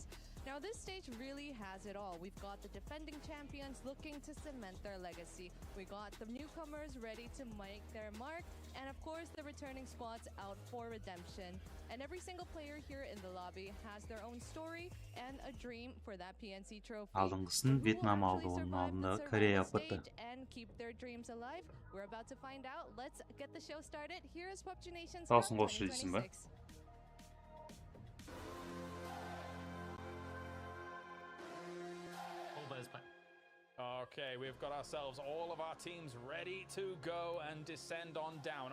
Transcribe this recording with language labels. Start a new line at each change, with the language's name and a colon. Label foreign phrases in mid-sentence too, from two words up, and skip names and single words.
English: Now, this stage really has it all. We've got the defending champions looking to cement their legacy. We got the newcomers ready to make their mark. And of course, the returning squads out for redemption. And every single player here in the lobby has their own story and a dream for that PNC trophy.
Kazakh: Алдыңғысын Вьетнам алды, оның алдында Корея ұпытты.
English: And keep their dreams alive. We're about to find out. Let's get the show started. Here is PUBG Nations Cup 2026. Okay, we've got ourselves all of our teams ready to go and descend on down.